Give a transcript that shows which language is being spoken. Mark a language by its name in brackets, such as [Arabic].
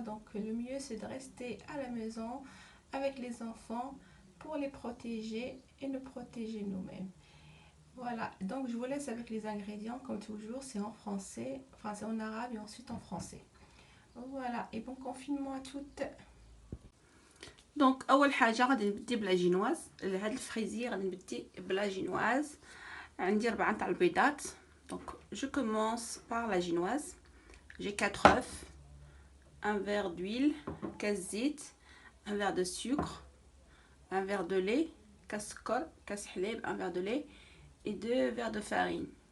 [French] Donc le mieux c'est de rester à la maison avec les enfants pour les protéger et nous protéger nous-mêmes. Voilà, donc je vous laisse avec les ingrédients comme toujours. C'est en français, enfin c'est en arabe et ensuite en français. Voilà, et bon confinement à toutes. [Arabic] دونك اول حاجه غادي نبدي بلا جينواز. لهاد الفريزي غادي نبدي بلا جينواز. عندي 4 تاع البيضات. [French] دونك je commence par la génoise. J'ai 4 œufs, un verre d'huile, [Arabic] كاس زيت, [French] un verre de sucre, un verre de lait, [Arabic] كاس سكر, كاس حليب, [French] un verre de lait et 2 verres de farine.